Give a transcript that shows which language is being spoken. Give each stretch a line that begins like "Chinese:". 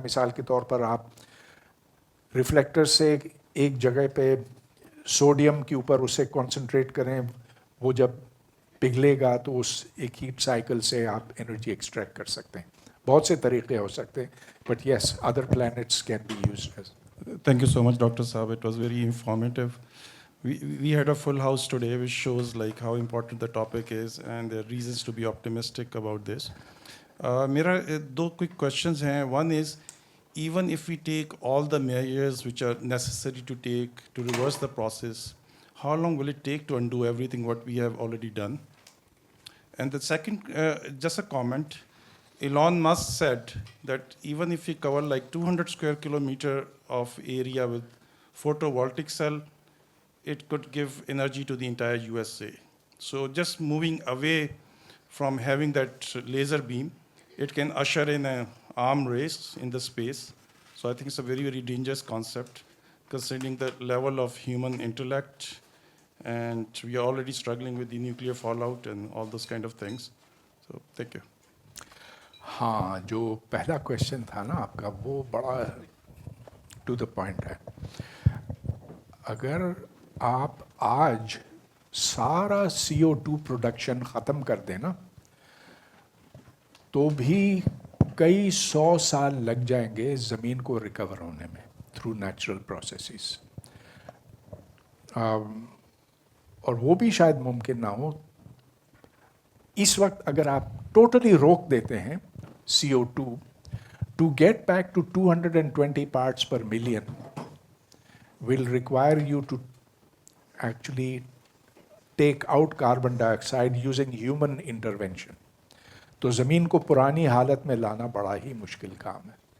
Urdu: مثال کے طور پر آپ ریفلیکٹر سے ایک جگہ پہ سوڈیم کے اوپر اسے کنسنٹریٹ کریں, وہ جب پگھلے گا تو اس ایک ہیٹ سائیکل سے آپ انرجی ایکسٹریکٹ کر سکتے ہیں. بہت سے طریقے ہو سکتے ہیں,
English: But yes other plants can be used as. Thank you so much, Dr. Saab. It was very informative. We had a full house today, which shows like how important the topic is and there are reasons to be optimistic about this.
Urdu: Mera do quick questions hain.
English: One is, even if we take all the measures which are necessary to take to reverse the process, how long will it take to undo everything what we have already done? And the second, just a comment. Elon Musk said that even if we cover like 200 square kilometer of area with photovoltaic cell, it could give energy to the entire USA. So just moving away from having that laser beam, it can usher in an arm race in the space. So I think it's a very, very dangerous concept considering the level of human intellect, and we are already struggling with the nuclear fallout and all those kind of things. So thank you.
Urdu: ہاں, جو پہلا question تھا نا آپ کا, وہ بڑا to the point ہے. اگر آپ آج سارا CO2 پروڈکشن ختم کر دیں نا, تو بھی کئی 100 سال لگ جائیں گے زمین کو ریکور ہونے میں تھرو نیچرل پروسیسز, اور وہ بھی شاید ممکن نہ ہو. اس وقت اگر آپ ٹوٹلی روک دیتے ہیں
English: CO2, to get back to 220 parts per million will require you to actually take out carbon dioxide using human intervention.
Urdu: تو زمین کو پرانی حالت میں لانا بڑا ہی مشکل کام ہے.